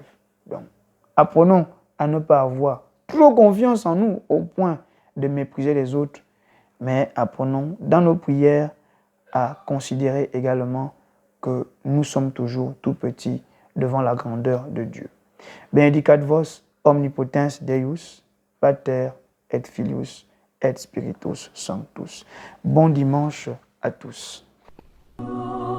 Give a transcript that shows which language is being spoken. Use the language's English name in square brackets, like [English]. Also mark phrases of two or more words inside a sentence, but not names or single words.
[French] Donc, apprenons à ne pas avoir trop confiance en nous au point de mépriser les autres, mais apprenons dans nos prières à considérer également que nous sommes toujours tout petits devant la grandeur de Dieu. [Latin] Benedicat vos omnipotens Deus, Pater et Filius et Spiritus Sanctus. [French] Bon dimanche à tous.